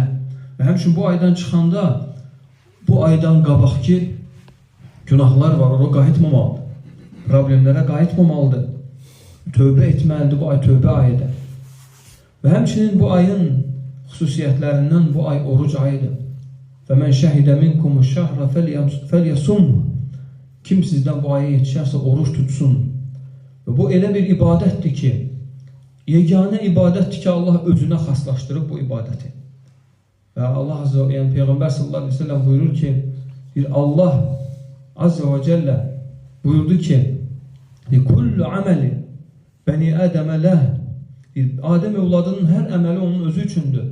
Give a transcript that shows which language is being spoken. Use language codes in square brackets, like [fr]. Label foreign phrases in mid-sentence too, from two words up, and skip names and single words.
[az] Və həmçinin bu aydan çıxanda, bu aydan qabaqki günahlar var, ora qayıtmamalıdır. Problemlərə qayıtmamalıdır. Tövbə etməlidir, bu ay tövbə ayıdır. Və həmçinin bu ayın xüsusiyyətlərindən bu ay oruc ayıdır. [ar] فَمَنْ شَهِدَ مِنْكُمُ الشَّهْرَ فَلْيَصُمْ. [az] Kim sizdən bu aya yetişərsə oruç tutsun. Və bu elə bir ibadətdir ki, yeganə ibadətdir ki, Allah özünə xaslaşdırıb bu ibadəti. Və Allah [ar] عز و [az] yəni Peyğəmbər [ar] صلى الله عليه وسلم [az] buyurur ki, Allah [ar] عز وجل [az] buyurdu ki, [ar] كل عمل ابن آدم له, [az] Adəm evladının hər əməli onun özü üçündür.